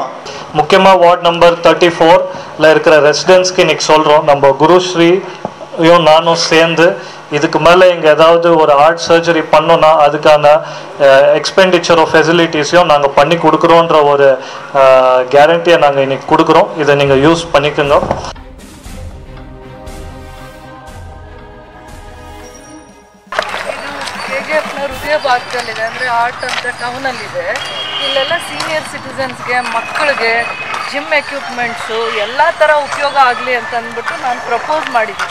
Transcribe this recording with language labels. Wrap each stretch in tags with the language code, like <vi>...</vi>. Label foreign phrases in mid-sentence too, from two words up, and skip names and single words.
<ta>முக்கியமா வார்டு நம்பர் 34ல இருக்கிற ரெசிடென்ட்ஸ்க்கு இன்னைக்கு சொல்றோம், நம்ம குருஸ்ரீயும் நானும் சேர்ந்து இதுக்கு மேலே இங்கே ஏதாவது ஒரு</ta> <en>heart surgery</en> <ta>பண்ணோன்னா அதுக்கான</ta> <en>expenditure of facilities</en> <ta>நாங்கள் பண்ணி கொடுக்குறோன்ற ஒரு கேரண்டியை நாங்கள் இன்னைக்கு கொடுக்குறோம். இதை நீங்கள் யூஸ் பண்ணிக்கோங்க.</ta> <kn>ಹೃದಯ ಭಾಗದಲ್ಲಿದೆ, ಅಂದರೆ ಆರ್ಟ್ ಅಂತ ಟೌನಲ್ಲಿದೆ. ಇಲ್ಲೆಲ್ಲ</kn> <en>senior citizens,</en> <kn>ಮಕ್ಕಳಿಗೆ</kn> <en>gym equipments</en> <kn>ಎಲ್ಲ ಥರ ಉಪಯೋಗ ಆಗಲಿ ಅಂತ ಅಂದ್ಬಿಟ್ಟು ನಾನು ಪ್ರಪೋಸ್ ಮಾಡಿದ್ದೀನಿ.</kn>